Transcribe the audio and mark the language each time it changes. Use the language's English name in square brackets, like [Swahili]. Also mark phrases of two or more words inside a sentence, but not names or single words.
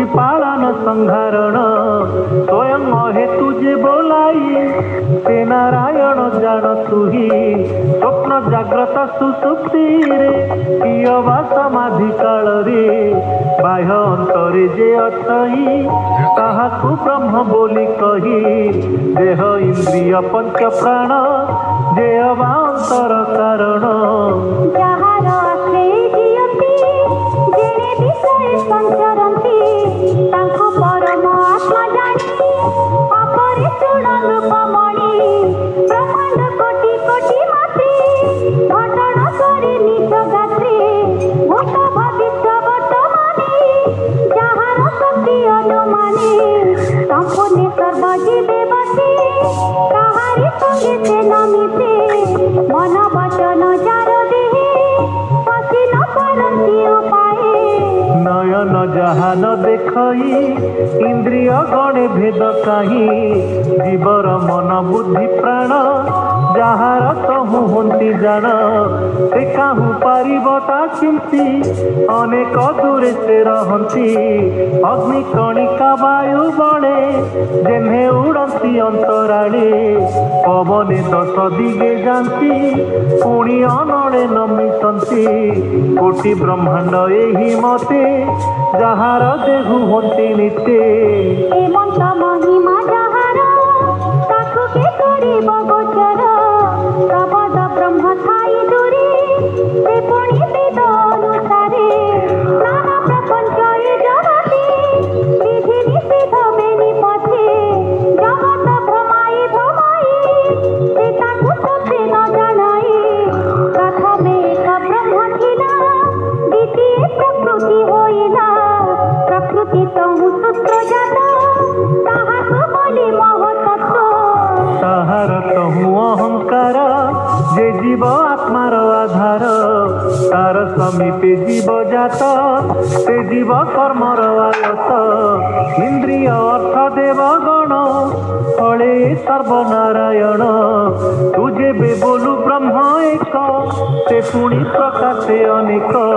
[Odia] ପାଳନ ସଂହାରଣ ସ୍ୱୟଂ ହେ ତୁଝେ ବୋଲାଇ ତେ ନାରାୟଣ ଜାଣ ତୁହି ସ୍ୱପ୍ନ ଜାଗ୍ରତ ସୁସୁପ୍ତି ରେ କିୟବା ସମାଧି କାଳ ରେ ବାହ୍ୟ ଅନ୍ତରେ ଯେ ଅଛଇ ତାହାକୁ ବ୍ରହ୍ମ ବୋଲି କହି ଦେହ ଇନ୍ଦ୍ରିୟ ପଞ୍ଚ ପ୍ରାଣ ଯେ ଅବାନ୍ତର କାରଣ ଯାହାର ଆଶ୍ରୟ ଦିୟତି ଯେଣେ ବିଷୟ ସଞ୍ଚରନ୍ତି ତାଙ୍କୁ ପରମାତ୍ମା ଜାଣି ଅପରେ ସୁଣନ ରୂପମଣି ବ୍ରହ୍ମାଣ୍ଡ କୋଟି କୋଟି ମାତ୍ରେ ଘଟଣା କରେ ନିଜ ଗାତ୍ରେ ଭୂତ ଭବିଷ୍ୟ ବର୍ତ୍ତମାନେ ଯାହାର ଶକ୍ତି ଅନୁମାନେ ସମ୍ପୂର୍ଣ୍ଣ ସର୍ବଜୀବେ ବସେ କାହାରି ସଙ୍ଗେ ସେ ନମିତେ ମନ ବଚନ ଯାର ଦେହେ ପଶି ନ ପାରନ୍ତି ଉପାୟେ ନୟନ ଯାହା ନ ଦେଖଇ ଇନ୍ଦ୍ରିୟ ଗଣେ ଭେଦ କହିଁ ଜୀବର ମନ ବୁଦ୍ଧି ପ୍ରାଣ ଯାହାର କହୁଁ ହନ୍ତି ଜାଣ ସେ କାହୁଁ ପାରିବତା ଚିନ୍ତି ଅନେକ ଦୂରେ ସେ ରହନ୍ତି ଅଗ୍ନି କଣିକା ବାୟୁ ବଣେ ଯେହ୍ନେ ଉଡ଼ନ୍ତି ଅନ୍ତରାଳେ ପବନେ ଦଶ ଦିଗେ ଜାଣନ୍ତି ପୁଣି ଅନଣେ ନମିଶନ୍ତି କୋଟି ବ୍ରହ୍ମାଣ୍ଡ ଏହି ମତେ ଯାହାର ଦେହୁ ହନ୍ତି ନିତେ ଏମନ୍ତ ମହିମା ଯାହାର ତାକୁ କେ କରିବ ଗୋଚର ପ୍ରବୋଧ ବ୍ରହ୍ମ ଥାଇ ଦୂରେ ସେ ପୁଣି ବେଦ ଅନୁସାରେ ନାନା ପ୍ରପଞ୍ଚ ଏ ଜଗତେ ବିଧି ନିଷେଧ ବେନି ପଥେ ଜଗତ ଭ୍ରମାଇ ଭ୍ରମାଇ ସେ ତାକୁ ସତ୍ୟ ନ ଜାଣାଇ ପ୍ରଥମେ ଏକ ବ୍ରହ୍ମ ଥିଲା ଦ୍ୱିତୀୟ ପ୍ରକୃତି ହୋଇଲା ପ୍ରକୃତି ତହୁଁ ସୂତ୍ର ଜାତ ତାହାକୁ ବୋଲି ମହତତ୍ତ୍ୱ ତାହାର କହୁଁ ଅହଙ୍କାର ଯେ ଜୀବ ଆତ୍ମାର ଆଧାର ତାର ସମୀପେ ଜୀବ ଜାତ ସେ ଜୀବ କର୍ମର ଆୟତ ଇନ୍ଦ୍ରିୟ ଅର୍ଥ ଦେବ ଗଣ ଫଳେ ସର୍ବନାରାୟଣ ତୁଝେ ବେ ବୋଲୁ ବ୍ରହ୍ମ ଏକ ସେ ପୁଣି ପ୍ରକାଶେ ଅନେକ